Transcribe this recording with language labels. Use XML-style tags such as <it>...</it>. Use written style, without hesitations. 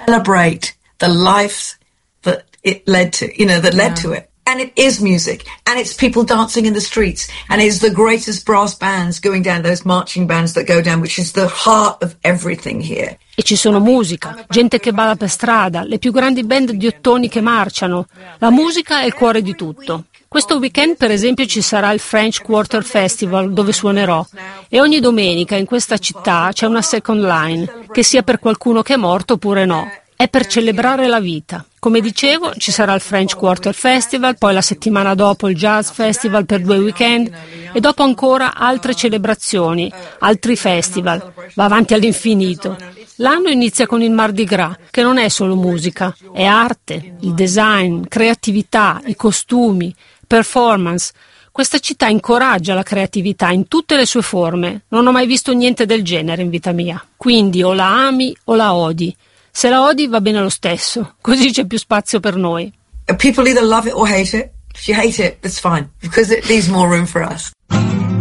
<en>Celebrate the life that it led to, you know, that led to it. And it is music, and it's people dancing in the streets, and it's the greatest brass bands going down, those marching bands that go down, which is the heart of everything here.</en> <it>E ci sono musica, gente che balla per strada, le più grandi band di ottoni che marciano. La musica è il cuore di tutto. Questo weekend, per esempio, ci sarà il French Quarter Festival, dove suonerò. E ogni domenica in questa città c'è una second line, che sia per qualcuno che è morto oppure no. È per celebrare la vita. Come dicevo, ci sarà il French Quarter Festival, poi la settimana dopo il Jazz Festival per due weekend, e dopo ancora altre celebrazioni, altri festival. Va avanti all'infinito. L'anno inizia con il Mardi Gras, che non è solo musica, è arte, il design, creatività, i costumi, performance. Questa città incoraggia la creatività in tutte le sue forme. Non ho mai visto niente del genere in vita mia. Quindi o la ami o la odi. Se la odi va bene lo stesso, così c'è più spazio per noi.</it> <en>People either love it or hate it. If you hate it, it's fine, because it leaves more room for us.</en>